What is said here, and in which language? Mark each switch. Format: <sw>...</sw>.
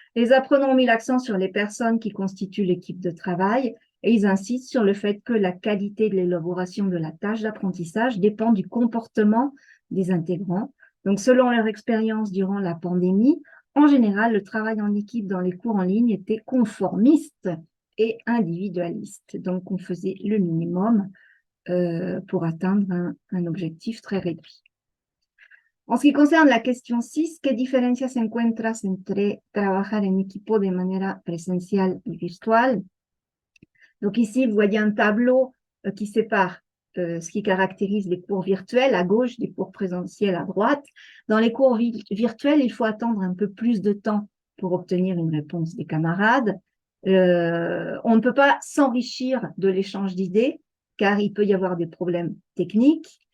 <fr>Les apprenants ont mis l'accent sur les personnes qui constituent l'équipe de travail et ils insistent sur le fait que la qualité de l'élaboration de la tâche d'apprentissage dépend du comportement des intégrants. Donc, selon leur expérience durant la pandémie, en général, le travail en équipe dans les cours en ligne était conformiste et individualiste. Donc, on faisait le minimum pour atteindre un objectif très réduit. En ce qui concerne la question 6,</fr> <es>¿qué diferencias encuentras entre trabajar en equipo de manera presencial y virtual?</es> <fr>Donc ici, vous voyez un tableau qui sépare ce qui caractérise les cours virtuels à gauche, des cours présentiels à droite. Dans les cours virtuels, il faut attendre un peu plus de temps pour obtenir une réponse des camarades. On ne peut pas s'enrichir de l'échange d'idées, car il peut y avoir des problèmes techniques.</fr>